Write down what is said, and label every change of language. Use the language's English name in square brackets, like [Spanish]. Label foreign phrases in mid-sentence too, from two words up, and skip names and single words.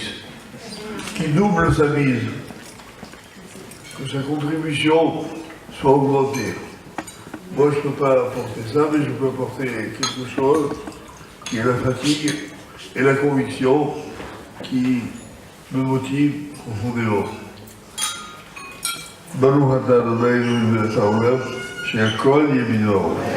[French] Qui double sa mise, que sa contribution soit augmentée. Moi, je ne peux pas apporter ça, mais je peux apporter quelque chose qui est la fatigue et la conviction qui me motive profondément. [Hebrew] ברוך אתה אדוני אלוהינו מלך העולם שהכל נהיה בדברו.